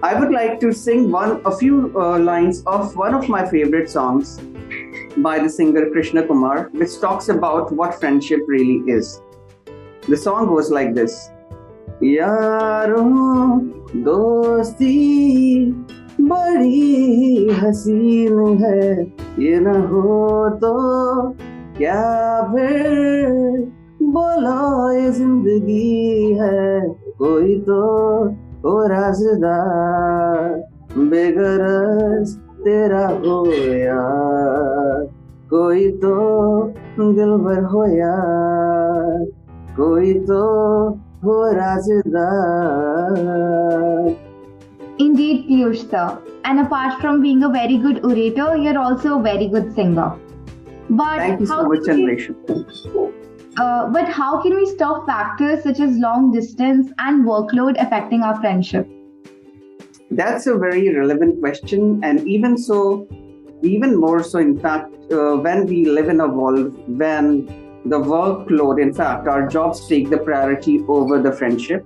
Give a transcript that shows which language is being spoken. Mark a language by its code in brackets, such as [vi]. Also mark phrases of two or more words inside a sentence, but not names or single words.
[en] I would like to sing a few lines of one of my favorite songs by the singer Krishna Kumar, which talks about what friendship really is. The song goes like this. [hi] यारो दोस्ती बड़ी हसीन है, ये न हो तो क्या फिर बोला ये ज़िंदगी है, कोई तो हो राज़दार बेगरज तेरा हो यार कोई तो दिलबर हो यार कोई तो हो राज़दार. [en] Indeed, Piyush sir. And apart from being a very good orator, you're also a very good singer. But thank you so much, Anvesha. But how can we stop factors such as long distance and workload affecting our friendship? That's a very relevant question, and even more so, in fact, when we live in a world when the workload, in fact, our jobs take the priority over the friendship.